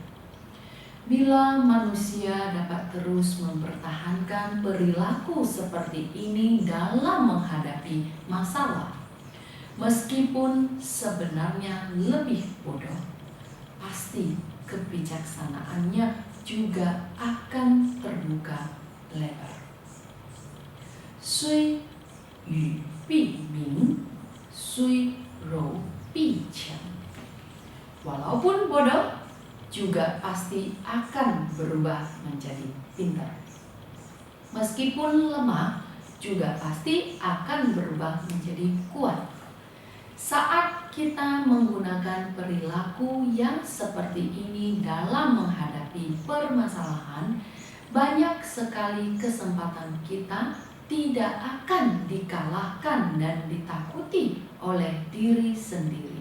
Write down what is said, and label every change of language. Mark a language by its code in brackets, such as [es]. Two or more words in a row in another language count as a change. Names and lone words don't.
[id] Bila manusia dapat terus mempertahankan perilaku seperti ini dalam menghadapi masalah, meskipun sebenarnya lebih bodoh, pasti kebijaksanaannya juga akan terbuka lebar. [zh] 虽语必明，虽柔必强. [id] Walaupun bodoh, juga pasti akan berubah menjadi pintar. Meskipun lemah, juga pasti akan berubah menjadi kuat. Saat kita menggunakan perilaku yang seperti ini dalam menghadapi permasalahan, banyak sekali kesempatan kita tidak akan dikalahkan dan ditakuti oleh diri sendiri.